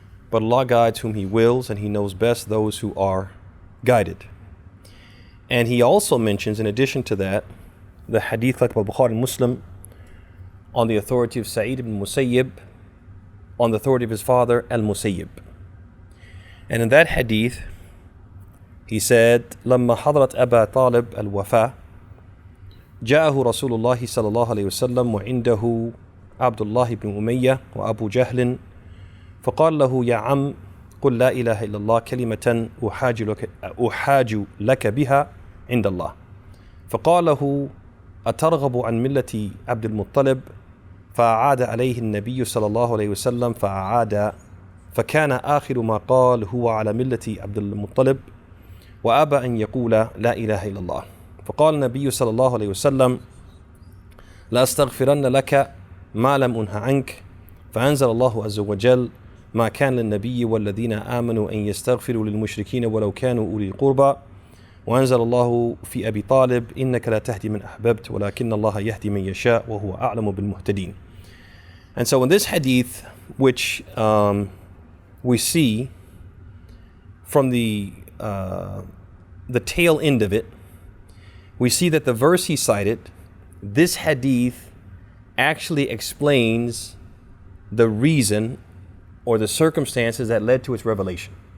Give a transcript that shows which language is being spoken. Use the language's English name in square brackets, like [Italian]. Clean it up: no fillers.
[English] But Allah guides whom He wills, and He knows best those who are guided. And he also mentions, in addition to that, the hadith like Bukhari and Muslim, on the authority of Sa'id ibn Musayyib, on the authority of his father, Al-Musayyib. And in that hadith, he said, [Arabic] لما حضرت أبا طالب الوفاة جاءه رسول الله صلى الله عليه وسلم وعنده عبد الله بن أمية وأبو جهل فقال له يا عم قل لا إله إلا الله كلمة أحاج لك بها عند الله. فقال له أترغب عن ملة عبد المطلب؟ فأعاد عليه النبي صلى الله عليه وسلم فكان آخر ما قال هو على ملة عبد المطلب وأبى أن يقول لا إله إلا الله. فقال النبي صلى الله عليه وسلم لا أستغفرن لك ما لم أنه عنك. فأنزل الله عز وجل ما كان للنبي والذين آمنوا أن يستغفروا للمشركين ولو كانوا أولي القربى وأنزل الله في أبي طالب إنك لا تهدي من أحببت ولكن الله يهدي من يشاء وهو أعلم بالمهتدين. [English] And so in this hadith, which we see from the tail end of it, we see that the verse he cited, this hadith actually explains the reason or the circumstances that led to its revelation.